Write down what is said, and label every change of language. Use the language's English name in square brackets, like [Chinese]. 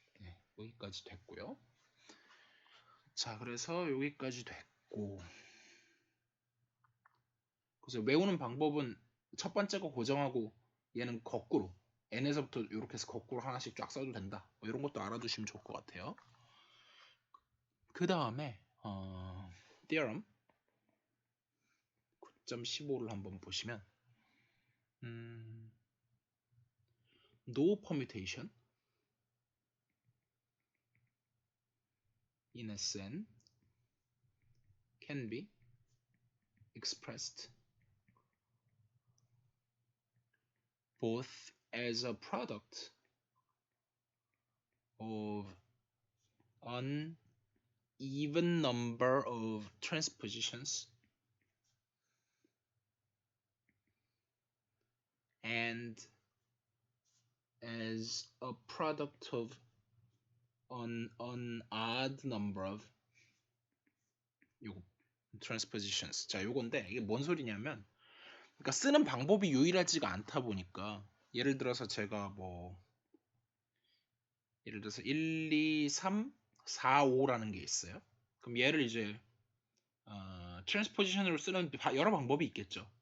[Korean] 네, 여기까지 됐고요. 자, 그래서 여기까지 됐고, 그래서 외우는 방법은 첫 번째 거 고정하고 얘는 거꾸로 n에서부터 이렇게 해서 거꾸로 하나씩 쫙 써도 된다. 뭐 이런 것도 알아두시면 좋을 것 같아요. 그 다음에 theorem 9.15를 한번 보시면 no permutation [English] in Sn can be expressed both as a product of an even number of transpositions and as a product of an odd number of 요거 transpositions. [Korean] 자, 요건데 이게 뭔 소리냐면 그러니까 쓰는 방법이 유일하지가 않다 보니까 예를 들어서 제가 뭐 예를 들어서 1, 2, 3, 4, 5라는 게 있어요. 그럼 얘를 이제 트랜스포지션으로 쓰는 여러 방법이 있겠죠.